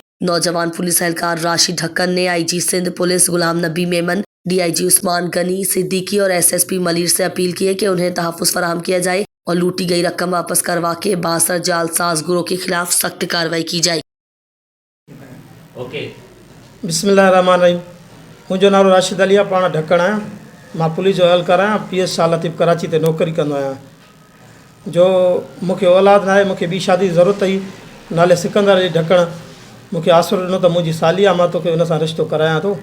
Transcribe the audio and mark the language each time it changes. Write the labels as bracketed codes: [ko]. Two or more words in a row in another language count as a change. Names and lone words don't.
[ur] نوجوان پولیس اہلکار راشد ڈھکن نے IG سندھ پولیس غلام نبی میمن، DIG عثمان غنی صدیقی اور SSP ملیر سے اپیل کی ہے کہ انہیں تحفظ فراہم کیا جائے اور لوٹی گئی رقم واپس کروا کے بااثر جال ساز گروہ کے خلاف سخت کارروائی کی جائے۔ [ar] بسم اللہ الرحمن الرحیم۔ [sd] मुंहिंजो नालो राशिद अली आहे, पाण ढकण आहियां। मां पुलिस जो एहलकार आहियां, PS शाह लतीफ़ कराची ते नौकरी कंदो आहियां। जो मूंखे औलाद न आहे, मूंखे ॿी शादी जी ज़रूरत हुई, नाले सिकंदर अली ढकण। मूंखे आसरो ॾिनो त मुंहिंजी साली आहे, मां तोखे हुन सां रिश्तो करायां थो।